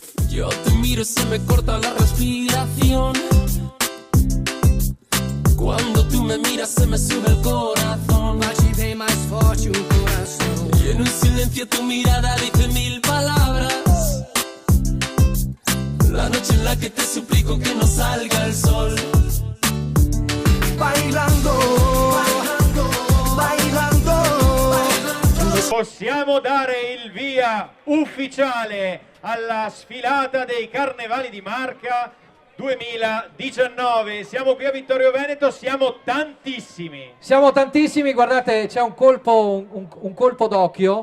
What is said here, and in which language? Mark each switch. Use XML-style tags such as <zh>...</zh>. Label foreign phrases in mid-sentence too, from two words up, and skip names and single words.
<es>Yo te miro y se me corta la respiración. Cuando tú me miras se me sube el corazón. Baci dei mais forti un corazón. Y en un silencio tu mirada dice mil palabras. La noche en la que te suplico que no salga el sol. Bailando, bailando, bailando.</es> <it>Possiamo dare il via ufficiale alla sfilata dei Carnevali di Marca 2019. Siamo qui a Vittorio Veneto, siamo tantissimi. Siamo tantissimi, guardate, c'è un colpo d'occhio</it>